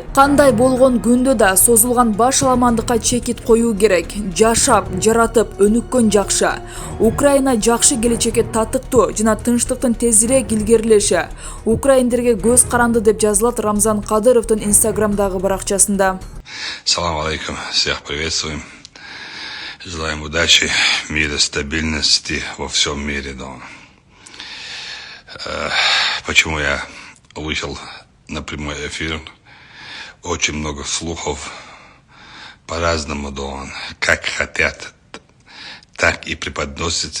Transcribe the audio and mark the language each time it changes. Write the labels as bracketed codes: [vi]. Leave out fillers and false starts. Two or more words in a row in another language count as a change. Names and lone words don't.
[ky] Кандай болгон күндө да созулган баш аламандыкка чекит коюу керек. Жашап, жаратып, өнүккөн жакшы. Украина жакшы келечекке татыктуу жана тынчтыктын тезирээк илгерилеши украиндерге көз каранды деп жазылат Рамзан Кадыровдун Инстаграмдагы баракчасында. Салам алейкум, [ru] всех приветствуем. Желаем удачи, мира, стабильности во всем мире. Почему я вышел на прямой эфир? Очень много слухов по-разному, как хотят, так и преподносятся.